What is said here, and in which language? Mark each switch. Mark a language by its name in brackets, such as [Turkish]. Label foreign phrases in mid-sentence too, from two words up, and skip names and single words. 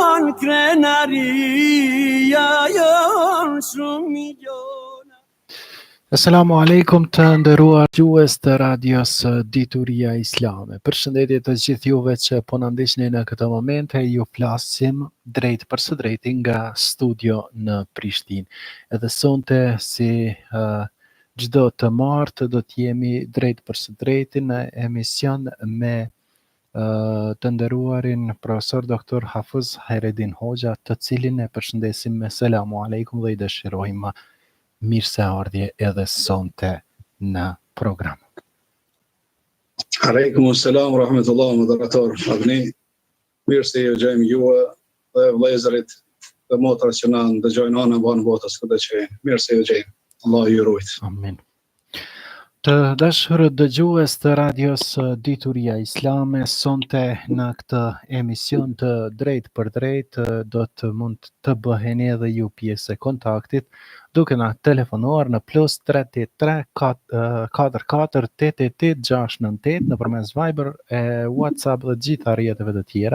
[Albanian] krenaria jon shumë miliona. [Arabic] السلام عليكم [Albanian] të nderuar dëgjues të radios Dituria Islame. Përshëndetje të gjithë juve që po na ndiqni në këtë moment, ju flasim drejt për së drejti nga studio në Prishtinë. Edhe sonte si çdo të martë do të jemi drejt për së drejti në emision me të nderuarin profesor doktor Hafiz Hayreddin Hoxha, të cilin e përshëndesim me [Arabic] سلام عليكم [Albanian] dhe i dëshirojmë mirëseardhje edhe sonte në program. [Arabic] وعليكم السلام ورحمة الله وبركاته. [Albanian] Abni, mirë se ju gjejmë juve dhe vëllezërit dhe motrat që na ndëgjojnë anë banë botës këtë që mirë se ju gjejmë. Allah ju rujt. Amin. Të dashur dëgjues të radios Dituria Islame, sonte në këtë emision të drejt për drejt do të mund të bëheni edhe ju pjesë e kontaktit duke na telefonuar në +383 44 88 698 nëpërmes Viber, WhatsApp dhe gjitha rrjeteve të tjera.